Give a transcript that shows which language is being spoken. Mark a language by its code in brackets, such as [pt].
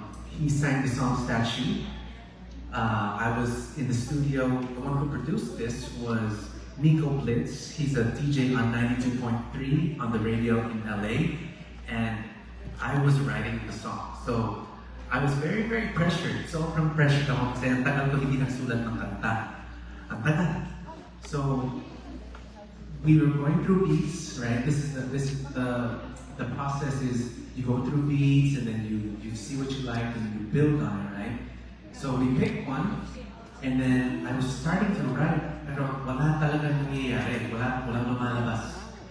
[en] He sang the song Statue. I was in the studio, the one who produced this was Nico Blitz. He's a DJ on 92.3 on the radio in LA. And I was writing the song. So I was very, very pressured. [tl] Sobrang pressured ako kasi ang tagal ko hindi nagsulat ng kanta. Ang tagal. [en] So we were going through beats, right? This is the process is you go through beats and then you see what you like and you build on it, right? So we picked one and then I was starting to write, [tl] pero wala talaga nangyayari, walang lumalabas.